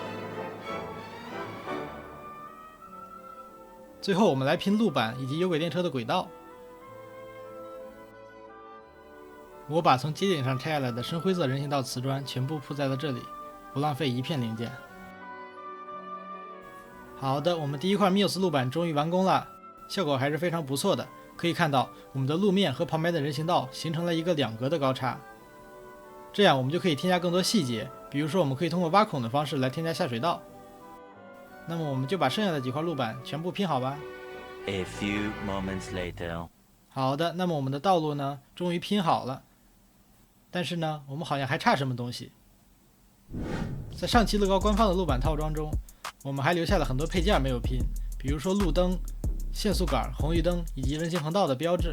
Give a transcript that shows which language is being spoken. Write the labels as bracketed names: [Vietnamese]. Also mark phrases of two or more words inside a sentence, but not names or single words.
[Chinese] 最後我們來拼路板以及有軌電車的軌道。我把從街景上拆下來的深灰色人行道瓷磚全部鋪在了這裡，不浪費一片零件。好的，我們第一塊 Mills 路板終於完工了，效果還是非常不錯的。可以看到，我們的路面和旁邊的人行道形成了一個2格的高差。這樣我們就可以添加更多細節，比如說我們可以通過挖孔的方式來添加下水道。那麼我們就把剩下的幾塊路板全部拼好吧。 [English] A few moments later. [Chinese] 好的，那麼我們的道路呢，終於拼好了。但是呢，我們好像還差什麼東西。在上期樂高官方的路板套裝中，我们還留下了很多配件沒有拼，比如說路燈、限速桿、紅綠燈以及人行橫道的標誌。